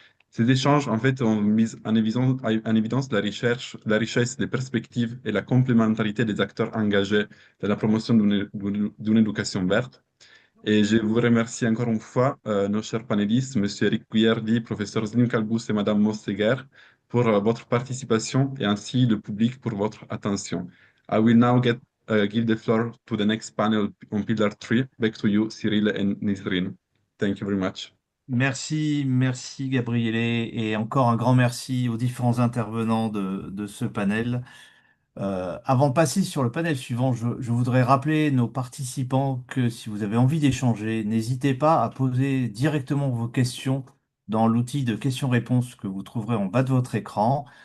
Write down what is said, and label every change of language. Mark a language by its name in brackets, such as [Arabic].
[French] Ces échanges, en fait, ont mis en évidence la richesse des perspectives et la complémentarité des acteurs engagés dans la promotion d'une éducation verte. Et je vous remercie encore une fois, nos chers panélistes, M. Eric Guillardi, Professeur Zlim Kalbous et Mme Mosseger, pour votre participation et ainsi le public pour votre attention. [English] I will now give the floor to the next panel on Pillar 3. Back to you, Cyril and Nisrine. Thank you very much. [French] Merci, merci Gabriele, et encore un grand merci aux différents intervenants de ce panel. Avant de passer sur le panel suivant, je voudrais rappeler nos participants que si vous avez envie d'échanger, n'hésitez pas à poser directement vos questions dans l'outil de questions-réponses que vous trouverez en bas de votre écran.